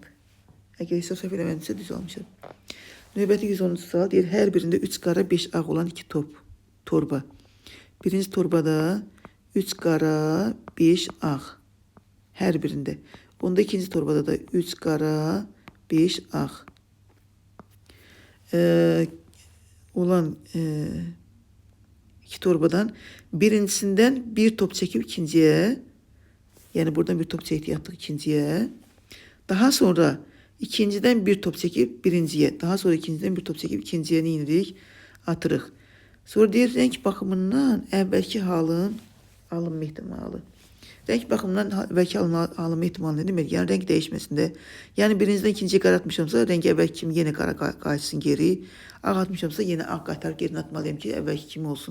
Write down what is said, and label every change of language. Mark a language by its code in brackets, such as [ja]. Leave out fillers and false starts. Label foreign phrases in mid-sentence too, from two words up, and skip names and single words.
[az] Əgər hesab səhv eləmədimsə düz almışam. Növbəti 110-cu sual deyir, hər birində 3 qara 5 ağ olan 2 torba. Birinci torbada 3 qara 5 ağ. Hər birində. Onda ikinci torbada da 3 qara 5 ağ. [tr] Olan iki torbadan birincisinden bir top çekip ikinciye, yani buradan bir top çekti yaptık ikinciye. Daha sonra ikinciden bir top çekip birinciye, daha sonra ikinciden bir top çekip ikinciye ne indirik? [az] Atırıq. Sonra deyir, renk baxımından əvvəlki halın alınma ehtimalı. Renk baxımından əvvəlki alınma ehtimalı ne demek? Yəni renk değişmesinde. Yəni birinciden ikinciye qara atmışamsa, renk əvvəlki kimi yenə qara qayıtsın geri. Ağ atmışamsa yenə ağ qaytar geri atmalıyım ki, əvvəlki kimi olsun.